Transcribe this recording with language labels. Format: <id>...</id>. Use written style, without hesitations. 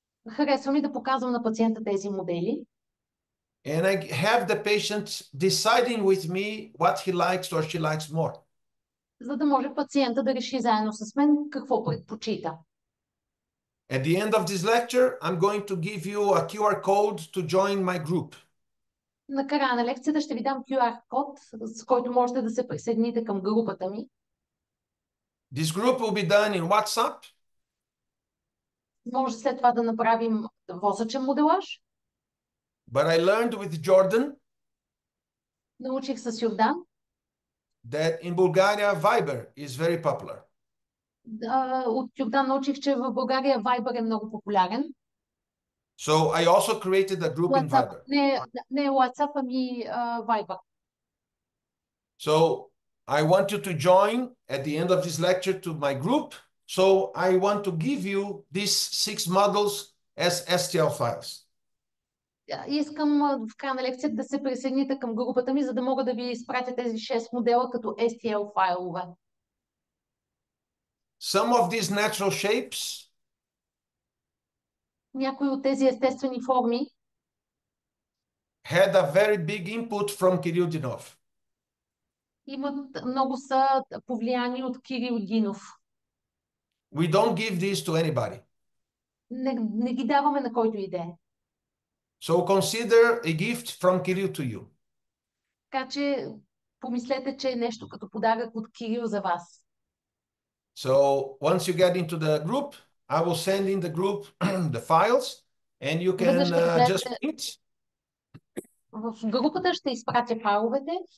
<bg>Харесва ми да показвам на пациента тези модели</bg> <en>and I have the patient deciding with me what he likes or she likes more.</en> <bg>за да може пациента да реши заедно с мен какво предпочита.</bg> <en>At the end of this lecture, I'm going to give you a QR code to join my group.</en> <bg>На края на лекцията ще ви дам QR код, с който можете да се присъедините към групата ми.</bg> <en>This group will be done in WhatsApp,</en> <bg>Може след това да направим восъчен моделаж.</bg> <en>but I learned with Jordan</en> <bg>Научих с Йордан.</bg> <en>that in Bulgaria, Viber is very popular.</en> <bg>От Йордан научих, че в България Viber е много популярен.</bg> <en>So I also created a group in WhatsApp, Viber.</en> <bg>не WhatsApp, ами Viber.</bg> <en>So I want you to join at the end of this lecture to my group. So I want to give you these 6 models as STL files.</en> <bg>Искам в края на лекцията да се присъедините към групата ми, за да мога да ви изпратя тези 6 модела като STL файлове.</bg> <en>Some of these natural shapes</en> <bg>Някои от тези естествени форми</bg> <en>had a very big input from Kirill Dinov.</en> <bg>много са повлияни от Кирил Динов.</bg> <en>We don't give these to anybody.</en> <bg>Не ги даваме на който иде.</bg> <en>So consider a gift from Kirill to you.</en> <bg>Така че помислете, че е нещо като подарък от Кирил за вас.</bg> <en>So once you get into the group, I will send in the group the files and you can just print.</en> <bg>В групата ще изпратя файловете.</bg>